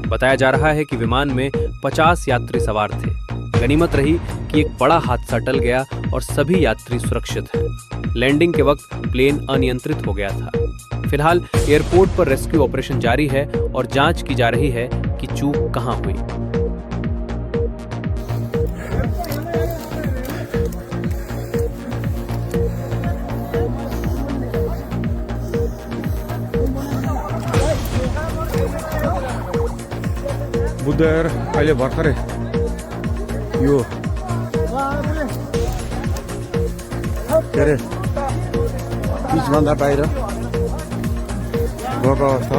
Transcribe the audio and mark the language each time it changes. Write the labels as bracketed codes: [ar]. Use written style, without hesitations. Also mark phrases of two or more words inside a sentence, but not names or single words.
[hi] बताया जा रहा है कि विमान में 50 यात्री सवार थे। गनीमत रही कि एक बड़ा हादसा टल गया और सभी यात्री सुरक्षित हैं। लैंडिंग के वक्त प्लेन अनियंत्रित हो गया था। फिलहाल एयरपोर्ट पर [en] rescue operation [hi] जारी है और जांच की जा रही है कि चूक कहां हुई। [ne] बुद्ध एयर अहिले भर्खरै यो के अरे पिचभन्दा बाहिर गएको अवस्था।